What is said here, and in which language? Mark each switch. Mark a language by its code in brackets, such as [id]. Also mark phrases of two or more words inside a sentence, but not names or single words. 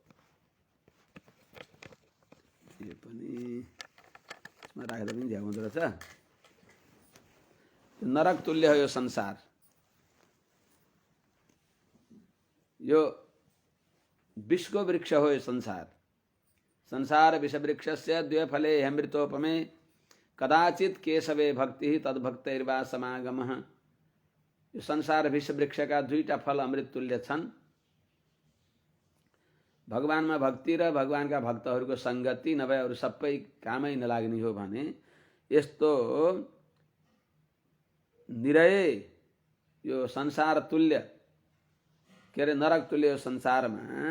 [ne] यो पनि राख्दा पनि झ्याउ हुँदो रहेछ। नरक तुल्य हो यो संसार। यो विषको वृक्ष हो यो संसार। [sa] संसार विषवृक्षस्य द्वे फले अमृतोपमे कदाचित केशवे भक्ति तद्भक्तैर्वा समागमः। [ne] यो संसार विष वृक्षका दुईटा फल अमृत तुल्य छन्। भगवानमा भक्ति र भगवानका भक्तहरूको संगति नभए अरू सबै कामै नलाग्ने हो भने यस्तो निरय यो संसार तुल्य के अरे नरक तुल्य यो संसारमा